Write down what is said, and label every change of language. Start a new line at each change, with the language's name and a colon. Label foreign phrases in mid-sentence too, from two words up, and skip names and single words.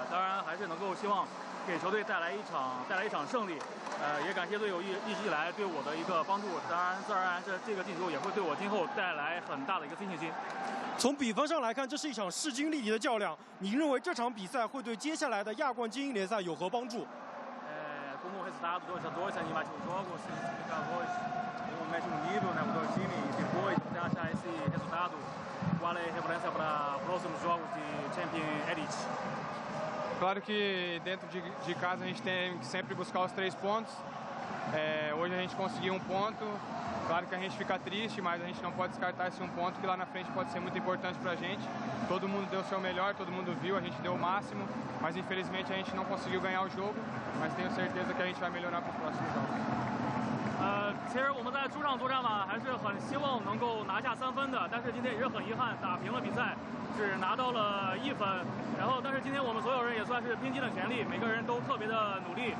Chinese: 当然还是能够希望给球队带来一场胜利。也感谢队友一直以来对我的一个帮助。当然，自然而然这个进球也会对我今后带来很大的一个自信心。从比分上来看，这是一场势均力敌的较量。你认为这场比赛会对接下来的亚冠精英联赛有何帮助
Portuguese: ？Como o resultado dos animativos jogos significa hoje realmente nível, né, do time e depois você achar esse resultado qual é a referência para próximos jogos de Champions Elite? Claro que dentro de casa a gente tem que sempre buscar os 3 pontos. Hoje a gente conseguiu 1 ponto. Claro que a gente fica triste, mas a gente não pode descartar esse 1 ponto, que lá na frente pode ser muito importante pra gente. Todo mundo deu o seu melhor, todo mundo viu, a gente deu o máximo, mas infelizmente a gente não conseguiu ganhar o jogo, mas tenho certeza que a gente vai melhorar para os próximos jogos.
Chinese: 其实我们在主场作战嘛，还是很希望能够拿下3分的，但是今天也是很遗憾，打平了比赛，只拿到了1分。然后，但是今天我们所有人也算是拼尽了全力，每个人都特别的努力。